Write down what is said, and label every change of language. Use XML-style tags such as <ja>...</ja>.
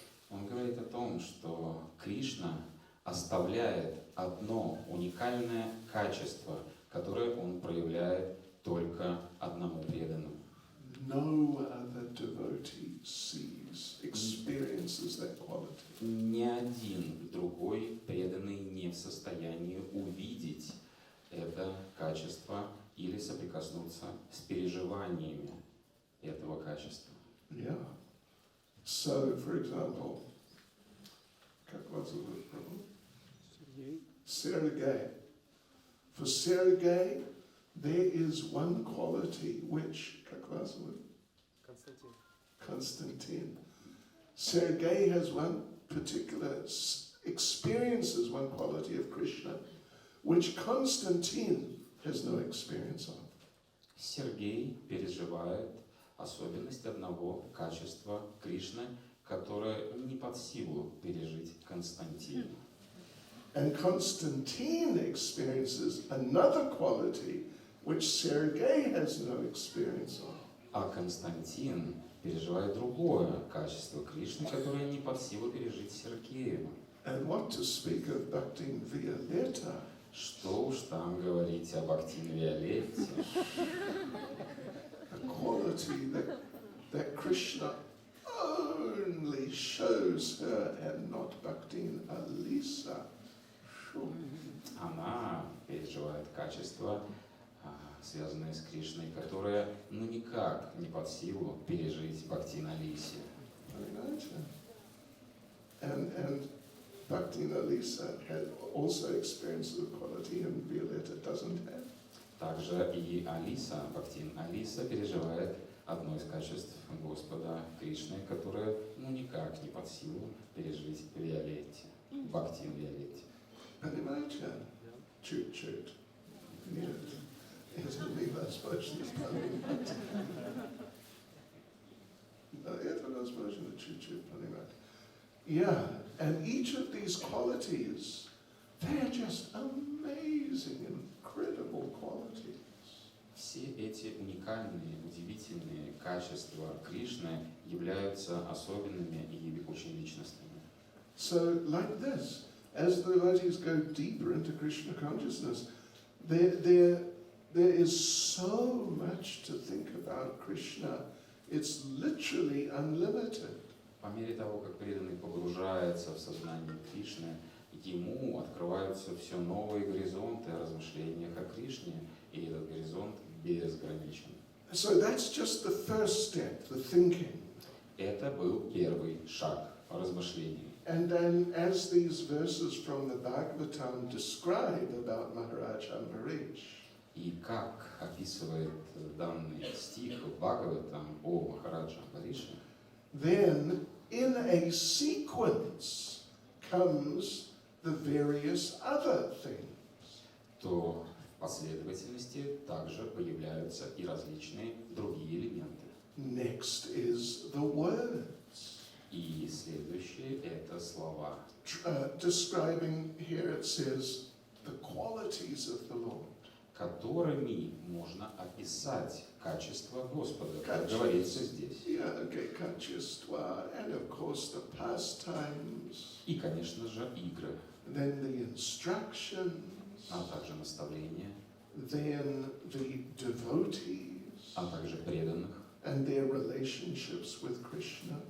<ru>Он говорит о том, что Кришна оставляет одно уникальное качество, которое он проявляет только одному преданному.</ru> <en>No other devotee experiences that quality.</en> <ru>Ни один другой преданный не в состоянии увидеть это качество или соприкоснуться с переживаниями этого качества.</ru> <en>Yeah. So, for example,</en> <ru>как вас зовут?</ru> <en>Sergei. For Sergei, there is one quality which,</en> <ru>как вас зовут?</ru> <en>Constantine. Sergei has one particular experiences one quality of Krishna, which Constantine has no experience of.</en> <ru>Сергей переживает особенность одного качества Кришны, которое не под силу пережить Константину.</ru> <en>And Constantine experiences another quality which Sergei has no experience of.</en> <ru>А Константин переживает другое качество Кришны, которое не под силу пережить Сергею.</ru> <en>And what to speak of Bhakti Violetta?</en> <ru>Что уж там говорить о Бхакти Виолетте.</ru> <en>A quality that Krishna only shows her and not Bhakti Alisa.</en> <ru>Она переживает качества, связанные с Кришной, которые никак не под силу пережить Бхакти Алисе.</ru> <en>And Bhakti Alisa also experiences a quality and Violetta doesn't have.</en> <ru>Также и Алиса, Бхакти Алиса переживает одно из качеств Господа Кришны, которое никак не под силу пережить Виолетте, Бхакти Виолетте. Понимаете? Чуть-чуть. Нет. Это невозможно понимать. Это возможно чуть-чуть понимать.</ru> <en>Yeah, and each of these qualities, they are just amazing, incredible qualities.</en> <ru>Все эти уникальные, удивительные качества Кришны являются особенными и очень личностными.</ru> <en>So, like this, as the devotees go deeper into Krishna consciousness, there is so much to think about Krishna. It's literally unlimited.</en> <ru>По мере того, как преданный погружается в сознание Кришны, ему открываются все новые горизонты о размышлениях о Кришне, и этот горизонт безграничен.</ru> <en>So that's just the first step, the thinking.</en> <ru>Это был первый шаг размышлений.</ru> <en>And then as these verses from the Bhagavatam describe about Maharaj Ambarish,</en> <ru>И как описывает данный стих в Бхагаватам о Махараджа Амбарише,</ru> <en>then in a sequence comes the various other things.</en> <ru>то в последовательности также появляются и различные другие элементы.</ru> <en>Next is the words,</en> <ru>И следующее – это слова.</ru> <en>describing here it says the qualities of the Lord.</en> <ru>Которыми можно описать качество Господа, как Качество. говорится здесь.</ru> <en>Yeah, okay, kachyestva, and of course the pastimes,</en> <ru>И, конечно же, игры,</ru> <en>then the instructions,</en> <ru>а также наставления,</ru> <en>then the devotees,</en> <ru>а также преданных</ru> <en>and their relationships with Krishna,</en>